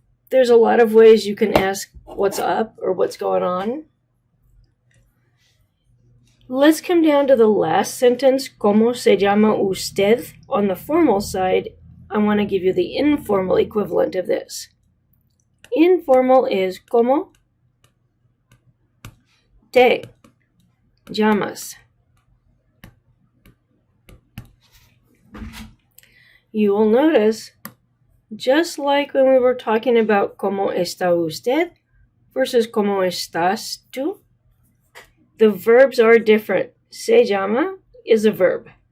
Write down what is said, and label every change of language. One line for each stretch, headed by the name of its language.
English: There's a lot of ways you can ask what's up or what's going on. Let's come down to the last sentence,
Spanish: ¿Cómo se llama usted?
English: On the formal side, I want to give you the informal equivalent of this. Informal is
Spanish: ¿Cómo te llamas?
English: You will notice, just like when we were talking about
Spanish: ¿Cómo está usted?
English: Versus
Spanish: ¿Cómo estás tú?
English: The verbs are different.
Spanish: Se llama
English: is a verb.